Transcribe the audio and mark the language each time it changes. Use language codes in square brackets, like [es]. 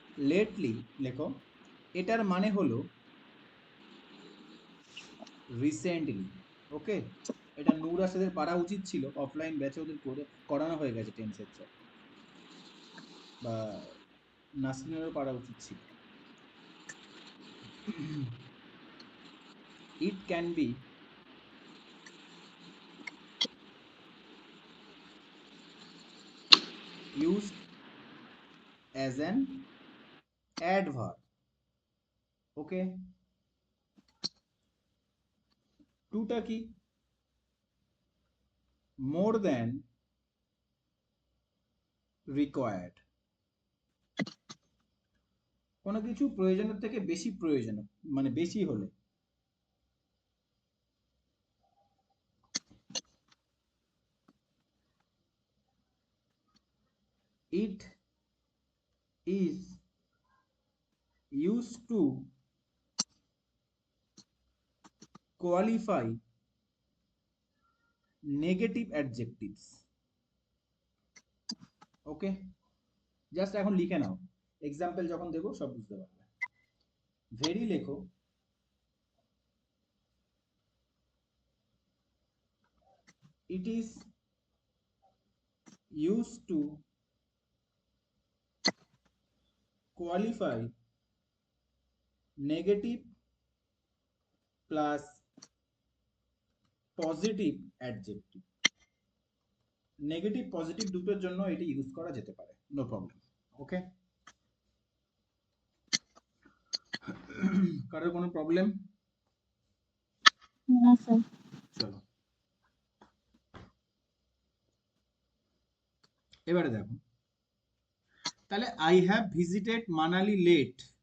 [bn] Lately লেখো, এটার মানে হলো রিসেন্টলি। ওকে, এটা নূর রাশেদের পারা উচিত ছিল, অফলাইন ব্যাচে ওদের করে করানো হয়ে গেছে টেন্সের চ্যাপ, বা নাসরিনেরও পারা উচিত ছিল। [en] It can be used as an adverb. [bn] Okay, টুটা কি? [en] more than required, [bn] কোনো কিছু প্রয়োজনের থেকে বেশি প্রয়োজন, মানে বেশি হলে। [en] it is used to qualify negative adjectives. [bn] Okay, just এখন লিখে নাও, এক্সাম্পল যখন দেবো সব বুঝতে পারবে। [en] very [bn] লেখো, [en] it is used to qualify negative plus positive adjective. [bn] Negative positive দুটোর জন্য এটি ইউজ করা যেতে পারে, নো প্রবলেম। ওকে, কারোর কোনো প্রবলেম? না স্যার। চলো এবারে দেখো, তাহলে [en] I have visited Manali late,